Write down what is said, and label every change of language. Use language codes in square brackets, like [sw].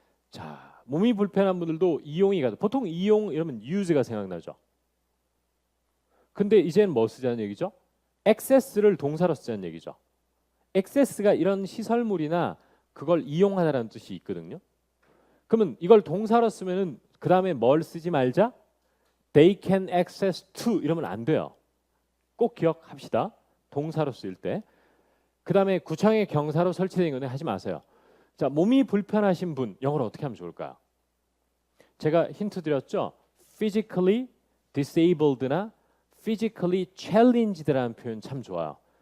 [ko] 자, 몸이 불편한 분들도 이용이 가도 보통 이용 이러면 use가 생각나죠. 근데 이제는 뭐 쓰자는 얘기죠? access를 동사로 쓰자는 얘기죠. access가 이런 시설물이나 그걸 이용하다라는 뜻이 있거든요. 그러면 이걸 동사로 쓰면은 그 다음에 뭘 쓰지 말자? [en] They can access to [ko] 이러면 안 돼요. 꼭 기억합시다. 동사로 쓰일 때. 그 다음에 구청에 경사로 설치된 거는 하지 마세요. 자, 몸이 불편하신 분 영어로 어떻게 하면 좋을까요? 제가 힌트 드렸죠. [en] physically disabled나 physically challenged라는 [ko] 표현 참 좋아요.